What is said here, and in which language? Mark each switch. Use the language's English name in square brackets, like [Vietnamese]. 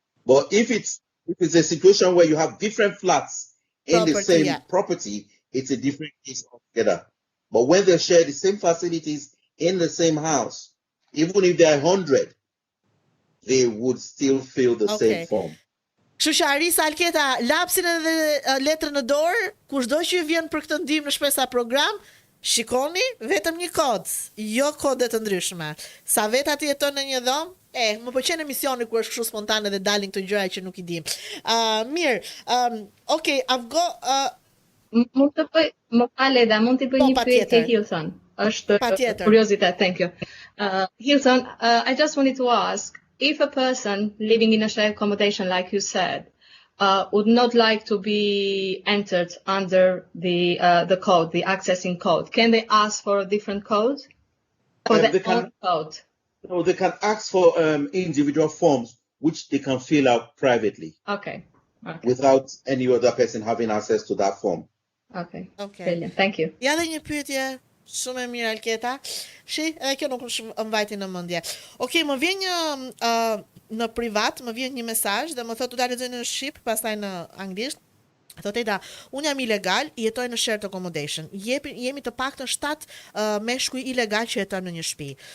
[English] But if it's a situation where you have different flats in the same property, it's a different case altogether. But when they share the same facilities in the same house, even if they're 100, they would still fill the same form. [Albanian] Kështu që Arisa Alketa, lapsin edhe letrën në dorë, kushdo që ju vjen për këtë ndihmë në shpresa program, shikoni vetëm një kod, jo kode të ndryshme. Sa veta të jeton në një dhomë, më pëlqen emisioni kur është kështu spontane dhe dalin këto gjëra që nuk I dim. [English] Mirë, okay, I've got [Albanian] mund të bëj, më fal Eda, mund të bëj një pyetje Hilton. Është kuriozitet, [English] thank you. Hilton, I just wanted to ask, if a person living in a shared accommodation, like you said, would not like to be entered under the code, the accessing code, can they ask for a different code? For their own code? No, they can ask for individual forms, which they can fill out privately. Okay. Without any other person having access to that form. Okay. Brilliant. Thank you. [Albanian] Ja dhe një pyetje Shumë e mirë Alketa. Edhe kjo nuk më mbajti në mendje. Okej, më vjen një në privat, më vjen një mesazh dhe më thotë ta lexoj në shqip, pastaj në anglisht. Thotë Eda, unë jam ilegal, jetoj në shared accommodation. Jemi të paktën 7 meshkuj ilegal që jetojnë në një shtëpi.